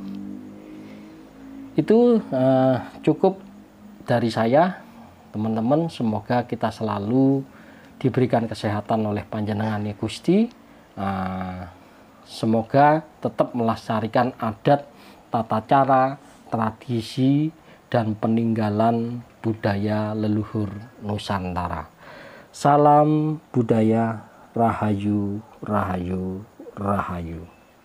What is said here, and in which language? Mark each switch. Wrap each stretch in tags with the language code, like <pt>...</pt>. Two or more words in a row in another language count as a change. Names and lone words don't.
<id>Itu cukup dari saya, teman-teman. Semoga kita selalu diberikan kesehatan oleh panjenengan Gusti. Semoga tetap melestarikan adat, tata cara, tradisi, dan peninggalan budaya leluhur Nusantara. Salam budaya, rahayu, rahayu, rahayu.</id>